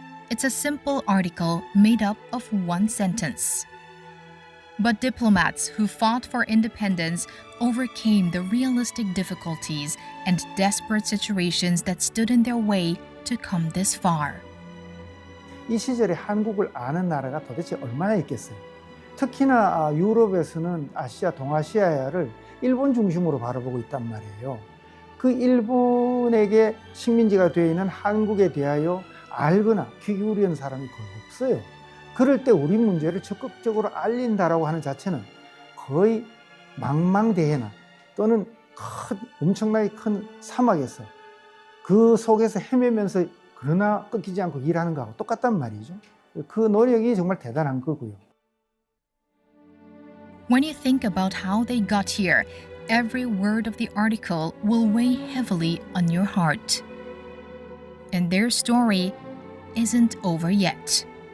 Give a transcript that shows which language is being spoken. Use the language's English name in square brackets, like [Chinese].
[English] It's a simple article made up of one sentence. But diplomats who fought for independence overcame the realistic difficulties and desperate situations that stood in their way to come this far. [Korean] 이 시절에 한국을 아는 나라가 도대체 얼마나 있겠어요? 특히나 유럽에서는 아시아, 동아시아를 일본 중심으로 바라보고 있단 말이에요. 그 일본에게 식민지가 되어 있는 한국에 대하여 알거나 귀 기울이는 사람이 거의 없어요. 그럴 때 우리 문제를 적극적으로 알린다라고 하는 자체는 거의 망망대해나 또는 엄청나게 큰 사막에서 그 속에서 헤매면서 그러나 끊기지 않고 일하는 거하고 똑같단 말이죠. 그 노력이 정말 대단한 거고요. [English] When you think about how they got here, every word of the article will weigh heavily on your heart. And their story isn't over yet.